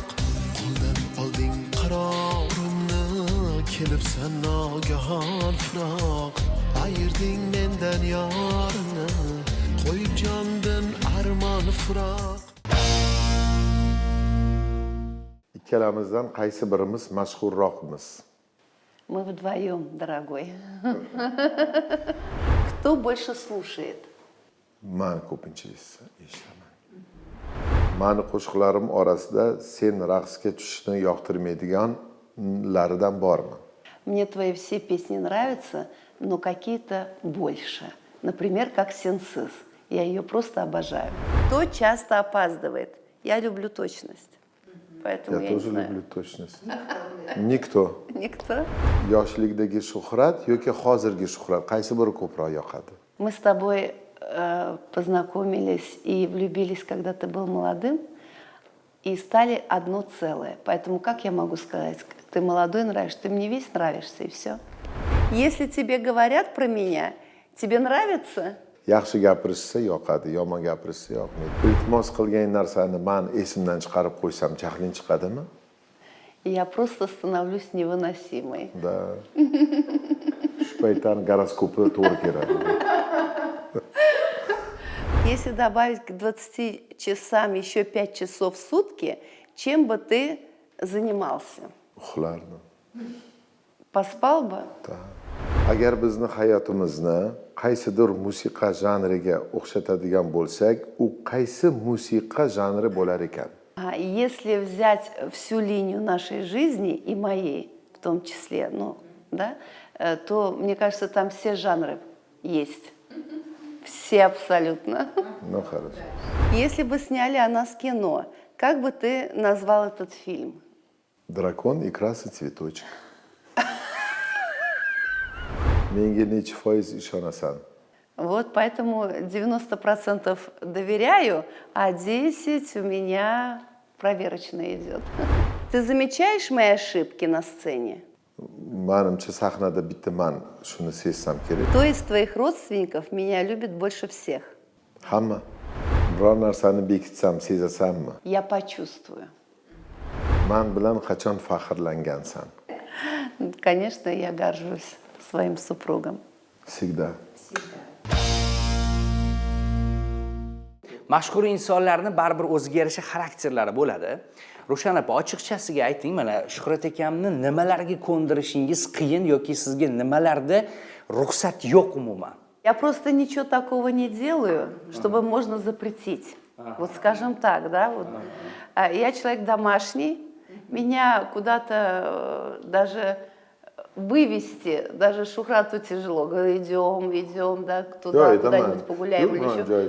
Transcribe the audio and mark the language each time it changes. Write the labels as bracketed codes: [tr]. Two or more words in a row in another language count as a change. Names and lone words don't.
[uz] Qo'ldan olding qarorimni, kelibsan nogahon firoq. Ayırding menden yarını, koyup candan arman firoq. Ikkalamizdan qaysi birimiz mashhurroqmiz? [ru] Мы вдвоем, дорогой. Кто больше слушает? [uz] Men ko'pincha eshitaman. Meni qo'shiqlarim orasida sen raqsga tushishni yoqtirmaydiganlaridan bormi? [ru] Мне твои все песни нравятся, но какие-то больше. Например, как «Сенсыз». Я ее просто обожаю. Кто часто опаздывает? Я люблю точность. Поэтому Я я тоже не знаю. люблю точность. Никто. Никто? [uz] Yoshlikdagi shuhrat yoki hozirgi shuhrat, qaysi biri ko'proq yoqadi? [ru] Мы с тобой познакомились и влюбились, когда ты был молодым, и стали одно целое. Поэтому как я могу сказать, ты ты молодой, нравишься, ты мне весь нравишься, и все. Если тебе говорят про меня, тебе нравится? [uz] Yaxshi gapirishsa yoqadi, yomon gapirishsa yoqmaydi. Iltimos qilgan narsani men esimdan chiqarib qo'ysam, jahling chiqadimi? [ru] Я просто становлюсь невыносимой. Да. [uz] Shu paytdan goroskopi to'g'ri keladi. [ru] Если добавить к 20 часам еще 5 часов в сутки, чем бы ты занимался? [uz] Uxlardim. [ru] Поспал бы? [uz] Agar bizni hayotimizni qaysidir musiqa janriga o'xshatadigan bo'lsak, u qaysi musiqa janri bo'lar ekan? [ru] Если взять всю линию нашей жизни, и моей в том числе, ну, да, то, мне кажется, там все жанры есть. Все абсолютно. Ну, хорошо. Если бы сняли о нас кино, как бы ты назвал этот фильм? Дракон и красный цветочек. [uz] Menga necha foiz ishonasan? [ru] Вот поэтому 90% доверяю, а 10 у меня проверочно идет. Ты замечаешь мои ошибки на сцене? [uz] Manimcha sahnada bitta man shuni sezsam kerak. [ru] Кто из твоих родственников меня любит больше всех? [uz] Hamma. Biror narsani bekitsam, sezasanmi? [ru] Я почувствую. [uz] Man bilan qachon faxrlangansan? [ru] Конечно, я горжусь своим супругом. Всегда. [uz] Mashhur insonlarning baribir o'ziga yarasha xarakterlari bo'ladi. Rushan opa, ochiqchasiga ayting, mana Shuhrat akamni nimalarga ko'ndirishingiz qiyin yoki sizga nimalarda ruxsat yo'q umuman? [ru] Я просто ничего такого не делаю, чтобы можно запретить. Вот скажем так, да, вот. Я человек домашний, меня куда-то даже вывести, даже Шухрату тяжело. Говорю, идем, да, туда, куда-нибудь погуляем или еще.